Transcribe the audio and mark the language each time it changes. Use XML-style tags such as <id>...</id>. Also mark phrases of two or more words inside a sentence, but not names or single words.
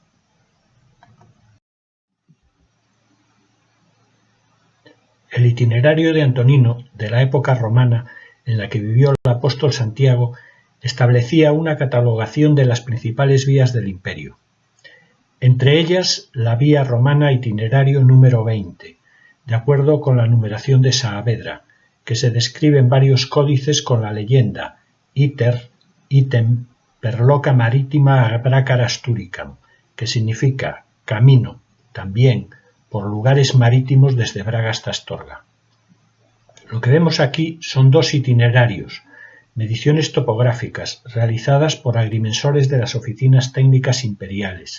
<es>El itinerario de Antonino, de la época romana en la que vivió el apóstol Santiago, establecía una catalogación de las principales vías del imperio. Entre ellas, la vía romana itinerario número 20, de acuerdo con la numeración de Saavedra, que se describe en varios códices con la leyenda</es> <la>Iter, item, perloca marítima abracar asturicam,</la> <es>que significa camino, también, por lugares marítimos desde Braga hasta Astorga. Lo que vemos aquí son dos itinerarios, mediciones topográficas realizadas por agrimensores de las oficinas técnicas imperiales.</es>